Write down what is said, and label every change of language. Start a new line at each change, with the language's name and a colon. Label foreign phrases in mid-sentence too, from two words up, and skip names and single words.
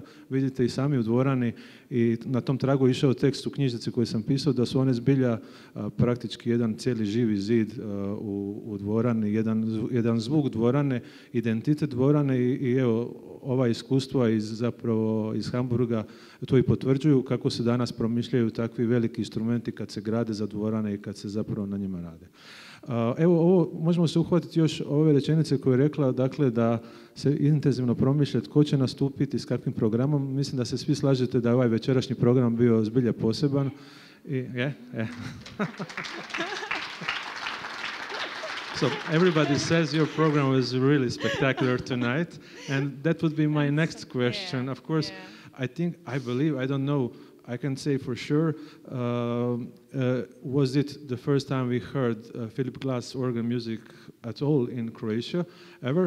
Croatian: Vidite i sami u dvorani i na tom tragu išao tekst u knjižnici koji sam pisao, da su one zbilja praktički jedan cijeli živi zid u dvorani, jedan zvuk dvorane, identitet dvorane i evo ova iskustva iz Hamburga to i potvrđuju kako se danas promišljaju takvi veliki instrumenti kad se grade za dvorane i kad se zapravo na njima rade. Evo, ovo možemo se uhvatiti još ove rečenice koje je rekla, dakle, da se intenzivno promišlja tko će nastupiti s kakvim programom. Mislim da se svi slažete da je ovaj večerašnji program bio zbilja poseban.
English: So everybody says your program was really spectacular tonight, and that would be my next question. Yeah, of course, yeah. I believe, I don't know, I can say for sure, was it the first time we heard Philip Glass organ music at all in Croatia ever?